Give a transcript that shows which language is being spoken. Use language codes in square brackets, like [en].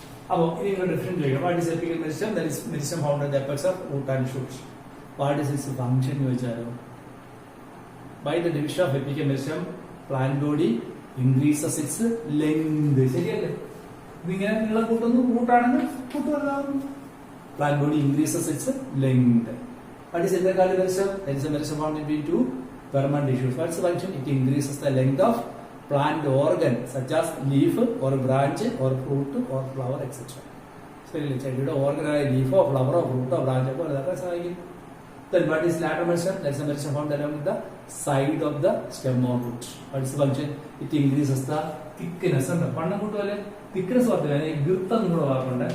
[ml] അപ്പോൾ ഇനി നിങ്ങൾ ഡിഫറൻറ്റ് ചെയ്യുക. [en] What is apical meristem? That is meristem found at the apex of root and shoot. What is its function [ml] എന്ന് ചോദിച്ചാലോ, [en] By the division of apical meristem plant body increases its length. [ml] ശരിയല്ലേ? ഇതിങ്ങനെ നീളം കൂട്ടുന്നു, റൂട്ടാണെങ്കിൽ കൂട്ടുവല്ലാകുന്നു. [en] Plant body increases its length. What is intercalary meristem? That is a meristem found between two permanent tissues. What is the function? It increases the length of plant organ such as leaf or branch or fruit or flower etc. [ml] So, ചെടിയുടെ ഓർഗനായ ലീഫോ ഫ്ലവറോ ഫ്രൂട്ടോ ബ്രാഞ്ചോ അതൊക്കെ സഹായിക്കും. [en] Then what is lateral meristem? That is a meristem found along the side of the stem or root. What is the function? It increases the thickness. [ml] പണ്ണം കൂട്ടുമല്ലേ? thickness വർദ്ധിക്കാൻ ഗിർത്ത് എന്നുള്ള വാക്കുണ്ട്.